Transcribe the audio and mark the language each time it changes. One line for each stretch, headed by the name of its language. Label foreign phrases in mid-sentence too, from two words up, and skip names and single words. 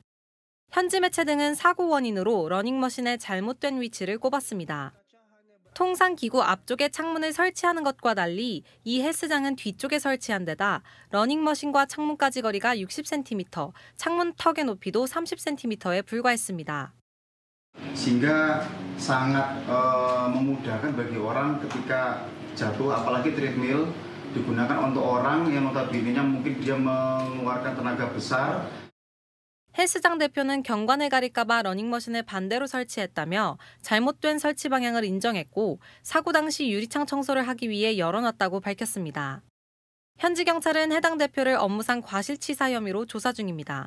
Korean: 현지 매체 등은 사고 원인으로 러닝머신의 잘못된 위치를 꼽았습니다. 통상 기구 앞쪽에 창문을 설치하는 것과 달리 이 헬스장은 뒤쪽에 설치한 데다 러닝머신과 창문까지 거리가 60cm, 창문 턱의 높이도 30cm에 불과했습니다.
Indonesian: Sehingga sangat memudahkan bagi orang ketika jatuh, apalagi treadmill digunakan untuk orang yang notabene-nya mungkin dia mengeluarkan tenaga besar.
Korean: 헬스장 대표는 경관을 가릴까 봐 러닝머신을 반대로 설치했다며 잘못된 설치 방향을 인정했고 사고 당시 유리창 청소를 하기 위해 열어놨다고 밝혔습니다. 현지 경찰은 해당 대표를 업무상 과실치사 혐의로 조사 중입니다.